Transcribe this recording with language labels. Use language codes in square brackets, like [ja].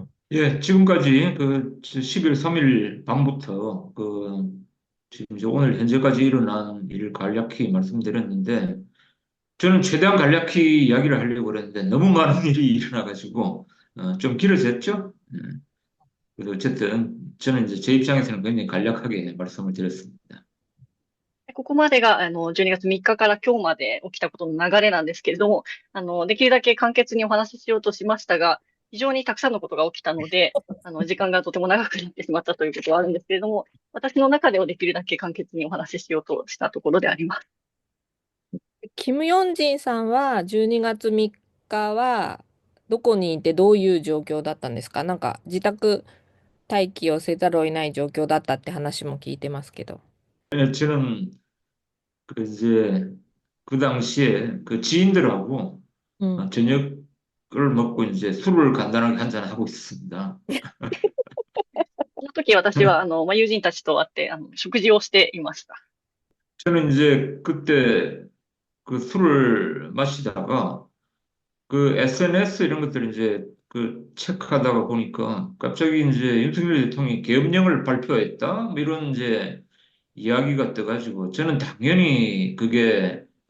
[ko] 예, 지금까지 그 11월 3일 밤부터 그 지금 이제 오늘 현재까지 일어난 일을 간략히 말씀드렸는데 저는 최대한 간략히 이야기를 하려고 그랬는데 너무 많은 일이 일어나가지고 좀 길어졌죠? 그래서 어쨌든 저는 이제 제 입장에서는 굉장히 간략하게 말씀을 드렸습니다. [ja] ここまでが、12月3日から今日まで起きたことの流れなんですけれども、できるだけ簡潔にお話ししようとしましたが、非常にたくさんのことが起きたので、時間がとても長くなってしまったということはあるんですけれども、私の中ではできるだけ簡潔にお話ししようとしたところであります。キム・ヨンジンさんは12月3日はどこにいてどういう状況だったんですか？なんか自宅待機をせざるを得ない状況だったって話も聞いてますけど。 [ko] 저는 그 이제 그 당시에 그 지인들하고 うん。 저녁을 먹고 이제 술을 간단하게 한잔 하고 있었습니다. [ja] この時私は、友人たちと会って、食事をしていました。 [ko] 저는 이제 그때 그 술을 마시다가 그 SNS 이런 것들을 이제 그 체크하다가 보니까 갑자기 이제 윤석열 대통령이 계엄령을 발표했다? 뭐 이런 이제 이야기가 떠가지고 저는 당연히 그게